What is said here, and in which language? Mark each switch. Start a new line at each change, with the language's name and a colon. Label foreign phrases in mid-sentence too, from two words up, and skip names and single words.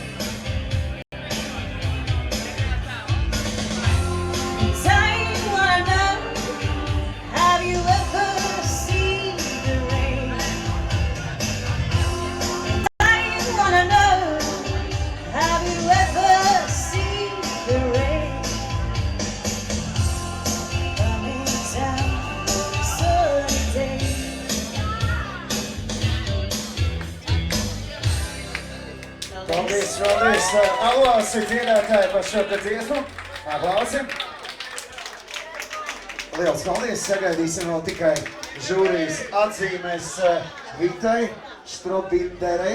English: And I wanna know, have you ever seen the rain? I wanna know, have you ever seen the rain? Coming down on a sunny day.
Latvian: Paldies! Aplausi dziedātāji par šo te dziesmu. Aplausi! Liels paldies! Sagaidīsim vēl tikai žūrijas atzīmes Vitai Strobinderei.